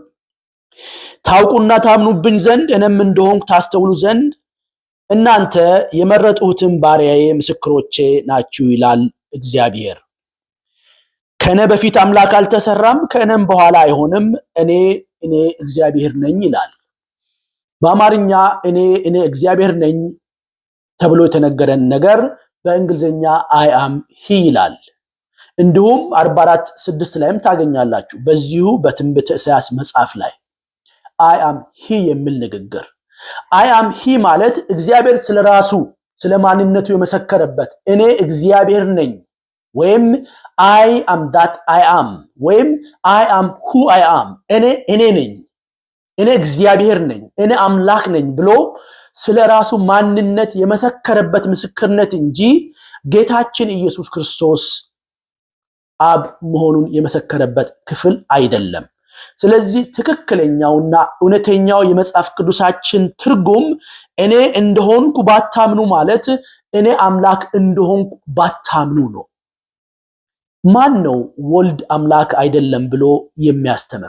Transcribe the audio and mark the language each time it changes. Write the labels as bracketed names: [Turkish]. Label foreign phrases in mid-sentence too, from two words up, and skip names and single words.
[Amharic] ታውቁና ታምኑብኝ ዘንድ እኔም እንደሆንኩ ታስተውሉ ዘንድ እናንተ የመረጥሁትን ባሪያዬ ምስክሮቼ ናችሁ ይላል እግዚአብሔር። ከኔ በፊት አምላክ አልተሰራም፣ ከእኔም በኋላ አይሆንም። እኔ እግዚአብሔር ነኝ ይላል። በአማርኛ እኔ እግዚአብሔር ነኝ ተብሎ የተነገረን ነገር በእንግሊዝኛ [English] I am he [Amharic] ይላል። እንዲሁም 44:6 ላይም ታገኛላችሁ። በዚሁ በትንቢተ ኢሳይያስ መጽሐፍ ላይ [English] I am he [Amharic] የሚል ንግግር። [English] I am he [Amharic] ማለት እግዚአብሔር ስለራሱ ስለማንነቱ የመሰከረበት እኔ እግዚአብሔር ነኝ ወይም [English] I am that I am [Amharic] ወይም [English] I am who I am [Amharic] እኔ ነኝ፣ እኔ እግዚአብሔር ነኝ፣ እኔ አምላክ ነኝ ብሎ ስለራሱ ማንነት የመሰከረበት ምስክርነት እንጂ ጌታችን ኢየሱስ ክርስቶስ አብ መሆኑን የመሰከረበት ክፍል አይደለም። ስለዚህ ትክክለኛውና እውነተኛው የመጽሐፍ ቅዱሳችን ትርጉም እኔ እንደሆንኩ ባታምኑ ማለት እኔ አምላክ እንደሆንኩ ባታምኑ ነው። ማን ነው ወልድ አምላክ አይደለም ብሎ የሚያስተምር?